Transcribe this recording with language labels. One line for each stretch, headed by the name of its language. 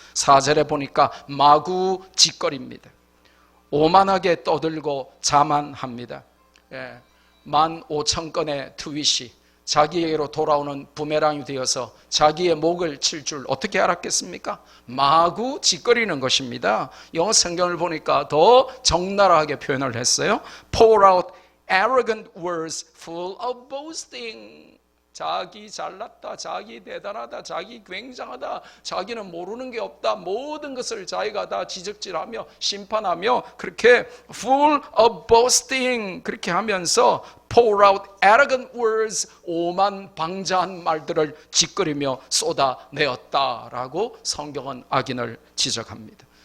Korean: 4절에 보니까 마구 짓거립니다. 오만하게 떠들고 자만합니다. 15,000건의 트윗이 자기에게로 돌아오는 부메랑이 되어서 자기의 목을 칠 줄 어떻게 알았겠습니까? 마구 짓거리는 것입니다. 영어 성경을 보니까 더 적나라하게 표현을 했어요.
English: Pour out arrogant words full of boasting.
Korean: 자기 잘났다, 자기 대단하다, 자기 굉장하다, 자기는 모르는 게 없다, 모든 것을 자기가 다 지적질하며 심판하며 그렇게
English: full of boasting
Korean: 그렇게 하면서
English: pour out arrogant words
Korean: 오만 방자한 말들을 짓거리며 쏟아내었다라고 성경은 악인을 지적합니다.